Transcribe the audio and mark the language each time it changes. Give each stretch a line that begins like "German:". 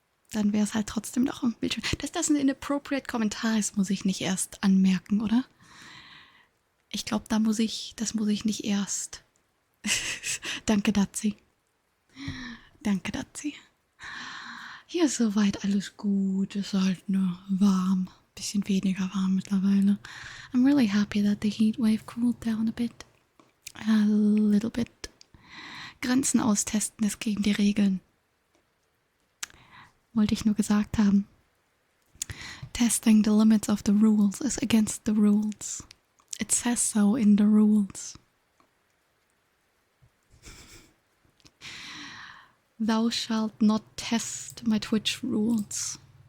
German: Dass das ein inappropriate Kommentar ist, muss ich nicht erst anmerken, oder? Ich glaube, das muss ich nicht erst. Danke, Dazi. Hier ist soweit alles gut. Es ist halt nur warm. Bisschen weniger warm mittlerweile.
English: I'm really happy that the heat wave cooled down a bit. A little bit.
German: Grenzen austesten ist gegen die Regeln. Wollte ich nur gesagt haben.
English: Testing the limits of the rules is against the rules. It says so in the rules. Thou shalt not test my Twitch rules.